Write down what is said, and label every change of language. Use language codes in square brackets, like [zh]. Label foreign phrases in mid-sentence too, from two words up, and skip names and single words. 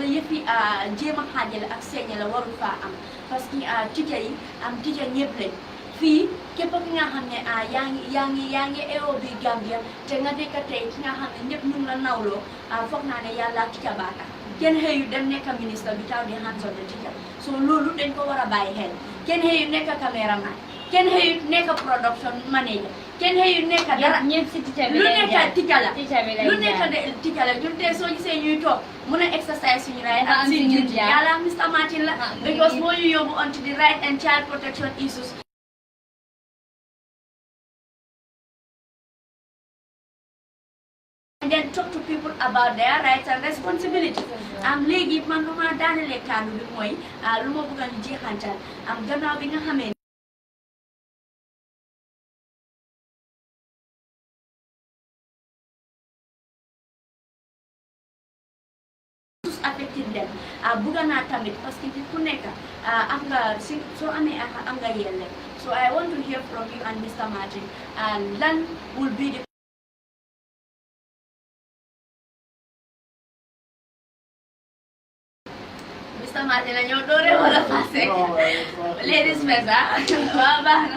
[wo] yëfi jéem a xaajale ak seeñe la warul faa am parce que teacher yi teacher ñëpp lañ fii képp ki nga xam ne yaa ngi eewoo bi Gambia te nga nekk tey ki nga xam ne ñëpp ñu ngi la nawloo foog naa ne yàlla teacher baa tax kenn xëyu dem nekk ministre bi taw di [en] hands on the teacher [wo] so loolu dañ ko war a bàyyi xel kenn xëyu nekk caméraman kenn xëyu nekk production manager kenn xëyu nekk dara ñëpp si teacher bi lu nekk teacher la lu lu nekk teacher la ñun tey soo gisee ñuy toog mun a [en] exercise suñu right [wo] ak suñu [en] duty [wo] yàlla Mr Martin la [en] because [wo] moo ñu yóbbu [en] onto the right and child protection issues and then talk to people about their rights and responsibilities. [wo] Léegi man lu ma daanelee kàddu bi mooy lu ma bëgg a ñu jeexantal gannaaw bi nga xamee affected them bëgg naa tamit parce que ku nekk am nga si soo amee am nga yelle [en] so I want to hear from you and Mr Martin lan will be the [wo] Mr Martin la ñoo doore wala passé [en] ladies first [wo] waaw baax na